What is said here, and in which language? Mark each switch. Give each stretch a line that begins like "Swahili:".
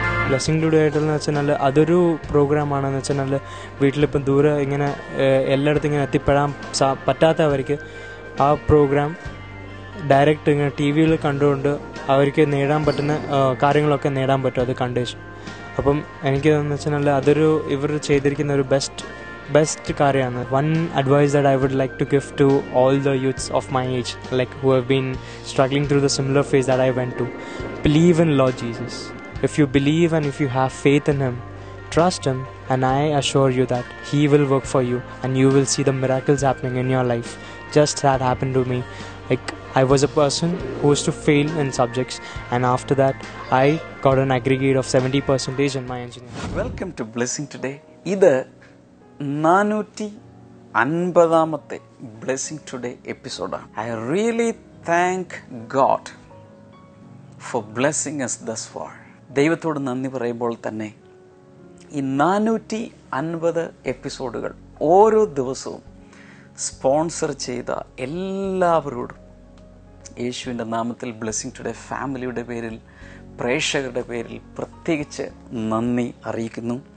Malayalam: Blessing today ആയിട്ടെന്ന് വെച്ചാൽ അതൊരു പ്രോഗ്രാമാണെന്ന് വെച്ചാൽ വീട്ടിലിപ്പം ദൂരെ ഇങ്ങനെ എല്ലായിടത്തും ഇങ്ങനെ എത്തിപ്പെടാൻ പറ്റാത്തവർക്ക് ആ പ്രോഗ്രാം ഡയറക്റ്റ് ഇങ്ങനെ ടി വിയിൽ കണ്ടുകൊണ്ട് അവർക്ക് നേടാൻ പറ്റുന്ന കാര്യങ്ങളൊക്കെ നേടാൻ പറ്റും അത് കണ്ടേച്ച്. അപ്പം എനിക്കെന്ന് വെച്ചാൽ അതൊരു ഇവർ ചെയ്തിരിക്കുന്ന ഒരു ബെസ്റ്റ് കാര്യമാണ്.
English: One advice that I would like to give to all the youths of my age like who have been struggling through the similar phase that I went to. Believe in Lord Jesus. If you believe and if you have faith in Him, trust Him, and I assure you that He will work for you and you will see the miracles happening in your life. Just that happened to me. Like, I was a person who used to fail in subjects, and after that I got an aggregate of 70% in my engineering. Welcome to Blessing Today.
Malayalam: ഇത് 450ാമത്തെ Blessing Today എപ്പിസോഡാണ്.
English: I really thank God for blessing us thus far.
Malayalam: ദൈവത്തോട് നന്ദി പറയുമ്പോൾ തന്നെ ഈ 450 എപ്പിസോഡുകൾ ഓരോ ദിവസവും സ്പോൺസർ ചെയ്ത എല്ലാവരോടും യേശുവിൻ്റെ നാമത്തിൽ ബ്ലെസ്സിങ് ടുഡേ ഫാമിലിയുടെ പേരിൽ, പ്രേക്ഷകരുടെ പേരിൽ പ്രത്യേകിച്ച് നന്ദി അറിയിക്കുന്നു.